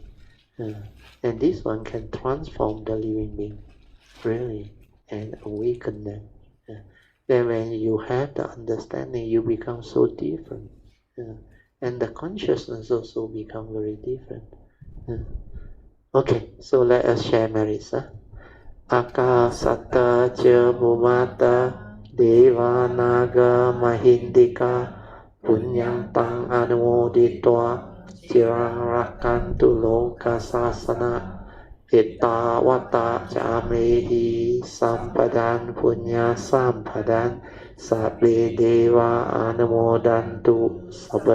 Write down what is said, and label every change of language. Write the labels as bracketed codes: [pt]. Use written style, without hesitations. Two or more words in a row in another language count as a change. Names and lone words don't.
[en] And this one can transform the living being, really, and awaken them. Then when you have the understanding, you become so different. And the consciousness also become very different. Okay, so let us share merits. [pi] Akasata ca bhumata deva naga mahindika punyam tang anumoditva cirang rakantu loka sasana ettavata camehi sampadan punya sampadan sabbe deva anumodantu sabba